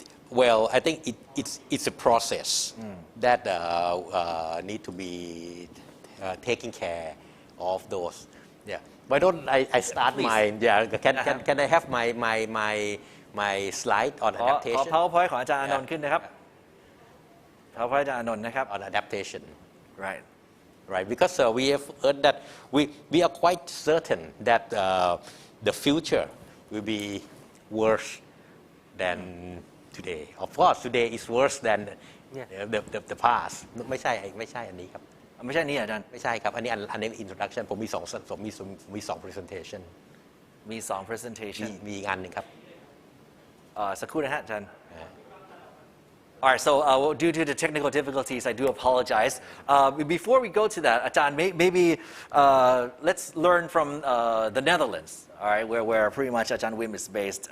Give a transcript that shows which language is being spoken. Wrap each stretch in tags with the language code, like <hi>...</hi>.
<en>Well, I think it's a process that need to be taking care of those. Yeah. Why don't I start my Can I have my slide on adaptation?</en> <th>PowerPoint ของอาจารย์อานนท์ขึ้นนะครับ PowerPoint อาจารย์อานนท์นะครับ</th> <en>on adaptation. Right. Because we have heard that we are quite certain that the future will be worse than today. Of course, today is worse than the past.</en> <th>ไม่ใช่อันนี้ครับ ไม่ใช่นี่อาจารย์ ไม่ใช่ครับอันนี้ introduction ผมมี2 presentation มี2 presentation มีอีกอันหนึ่งครับ สักครู่นะฮะอาจารย์</th> <en>All right, so due to the technical difficulties, I do apologize. Before we go to that, Ajahn, maybe let's learn from the Netherlands, all right, where pretty much Ajahn Wim is based.</en>